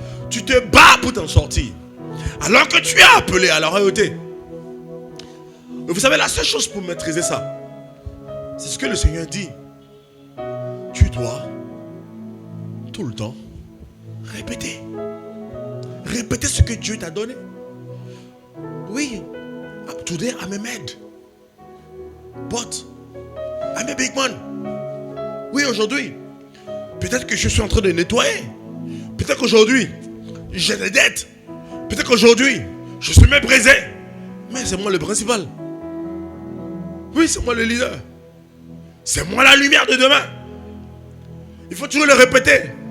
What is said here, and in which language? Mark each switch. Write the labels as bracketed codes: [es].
[fr] Tu te bats pour t'en sortir. Alors que tu es appelé à la royauté. Vous savez, la seule chose pour maîtriser ça, c'est ce que le Seigneur dit. Tu dois tout le temps répéter. Répéter ce que Dieu t'a donné. [en] Oui, today I'm a man, but I'm a big man. [fr] Oui, aujourd'hui, peut-être que je suis en train de nettoyer. Peut-être qu'aujourd'hui, j'ai des dettes. Peut-être qu'aujourd'hui, je suis méprisé. Mais c'est moi le principal. Oui, c'est moi le leader. C'est moi la lumière de demain. Il faut toujours le répéter.